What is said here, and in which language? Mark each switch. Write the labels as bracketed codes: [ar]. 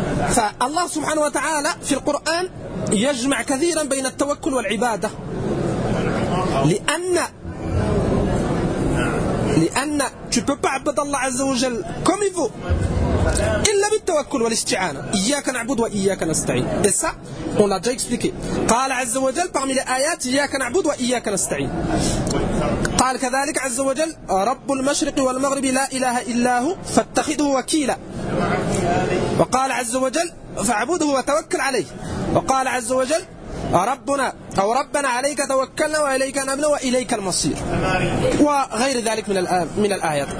[ar] فالله سبحانه وتعالى في القرآن يجمع كثيرا بين التوكل والعبادة، لأن [fr] tu peux pas [ar] عبد الله عز وجل [fr] comme il veut [ar] إلا بالتوكل والاستعانة. إياك نعبد وإياك نستعين، [fr] et ça on l'a déjà expliqué. [ar] قال عز وجل [fr] parmi les [ar] آيات إياك نعبد وإياك نستعين، قال كذلك عز وجل رب المشرق والمغرب لا إله إلا هو فاتخذه وكيلا، وقال عز وجل فاعبده وتوكل عليه، وقال عز وجل ربنا أو ربنا عليك توكلنا وإليك نبنا وإليك المصير، وغير ذلك من الآيات.